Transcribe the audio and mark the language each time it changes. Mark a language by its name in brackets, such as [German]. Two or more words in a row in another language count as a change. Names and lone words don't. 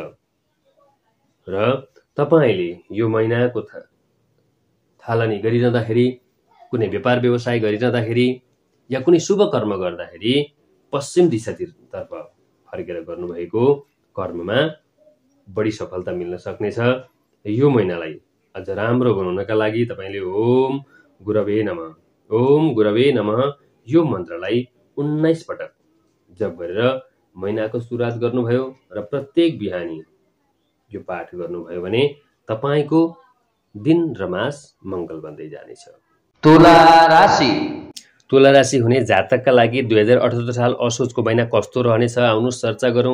[Nepali] र तपाईँले यो महिनाको थालनी गरिरहँदाखेरि, कुनै व्यापार व्यवसाय गरिरहँदाखेरि या कुनै शुभ कर्म गर्दाखेरि पश्चिम दिशातर्फ फर्केर गर्नुभएको कर्ममा बढी सफलता मिल्न सक्नेछ। यो महिनालाई अझ राम्रो बनाउनका लागि तपाईँले [Sanskrit] ओम गुरवे नमः [Nepali] यो मन्त्रलाई 19 पटक जप गरेर महिनाको सुरुवात गर्नुभयो र प्रत्येक बिहानी यो पाठ गर्नुभयो भने तपाईँको दिन र मास मङ्गल बन्दै जानेछ। तुला राशि हुने जातकका लागि 2078 साल असोजको महिना कस्तो रहनेछ आउनुहोस् चर्चा गरौँ।